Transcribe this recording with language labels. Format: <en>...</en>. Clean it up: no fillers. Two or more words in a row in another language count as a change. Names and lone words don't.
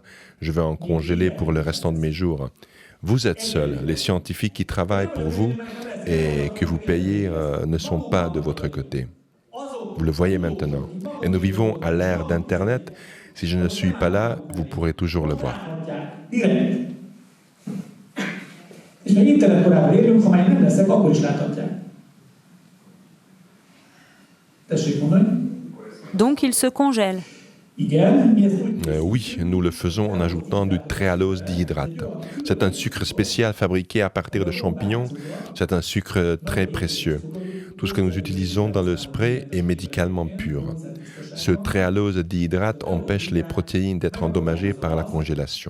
<fr>Je vais en congeler pour le restant de mes jours. Vous êtes seuls. Les scientifiques qui travaillent pour vous et que vous payez ne sont pas de votre côté. Vous le voyez maintenant. Et nous vivons à l'ère d'Internet. Si je ne suis pas là, vous pourrez toujours le voir.</fr> <hu>Direkt. És még internet korában élünk, ha már nem leszek, akkor is láthatják. Tessék mondani?</hu> <fr>Donc il se congèle.</fr> <hu>Igen, mi ezt úgy...</hu> <fr>Oui, nous le faisons en ajoutant du tréhalose dihydrate. C'est un sucre spécial fabriqué à partir de champignons. C'est un sucre très précieux. Tout ce que nous utilisons dans le spray est médicalement pur. Ce tréhalose dihydrate empêche les protéines d'être endommagées par la congélation.</fr>